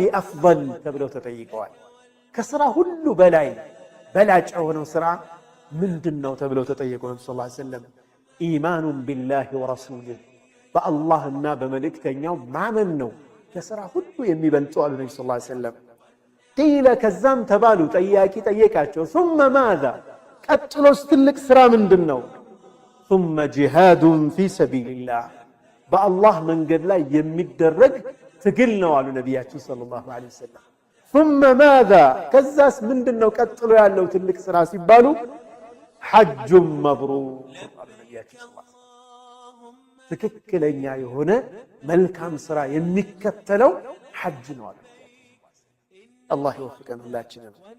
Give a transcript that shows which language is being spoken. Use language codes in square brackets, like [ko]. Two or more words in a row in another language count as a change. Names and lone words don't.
[am] አፍደል ተብለው ተጠይቀዋል። ከስራ ሁሉ በላይ በላጭ የሆነው ስራ ምንድነው ተብለው ተጠየቁ። ነብዩ [ar] صلى الله عليه وسلم إيمان بالله ورسوله፣ [am] በአላህና በመልእክተኛው ማመን ነው ከስራ ሁሉ የሚበልጠው አሉ ነብዩ [ar] صلى الله عليه وسلم። [am] ቂለ ከዛም ተባሉ፣ ጠያቂ ጠየቃቸው፣ [ar] ثم ماذا [am] ቀጥሎስ ትልቅ ስራ ምንድነው? [ar] ثم جهاد في سبيل الله፣ [am] በአላህ መንገድ ላይ የሚደረግ ትግል ነው አሉ ነቢያችን [ar] صلى الله عليه وسلم። ثم ماذا [am] ከዛስ ምንድነው ቀጥሎ ያለው ትልቅ ስራ ሲባሉ [ar] حج مبرور [am] አሉ ነቢያችን [ar] صلى الله عليه وسلم። [am] ትክክለኛ የሆነ መልካም ስራ የሚከተለው ሐጅ ነው አሉ። አላህ ይወፍቀን ሁላችንን።